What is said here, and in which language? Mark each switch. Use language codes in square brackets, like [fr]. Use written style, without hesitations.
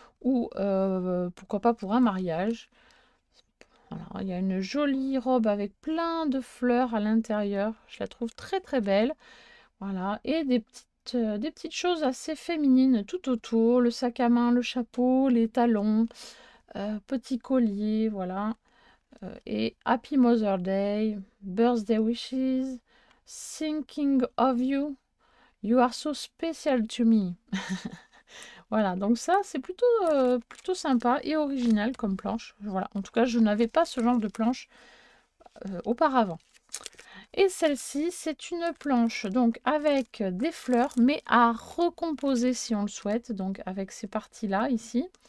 [fr] Ou pourquoi pas pour un mariage. Voilà, il y a une jolie robe avec plein de fleurs à l'intérieur. Je la trouve très belle. Voilà, et des petites choses assez féminines tout autour. Le sac à main, le chapeau, les talons, petit collier, voilà. [en] Et Happy Mother's Day, Birthday Wishes, Thinking of You, You are so special to me. [fr] Voilà, donc ça c'est plutôt sympa et original comme planche. Voilà, en tout cas je n'avais pas ce genre de planche auparavant. Et celle-ci c'est une planche donc avec des fleurs mais à recomposer si on le souhaite, donc avec ces parties là ici.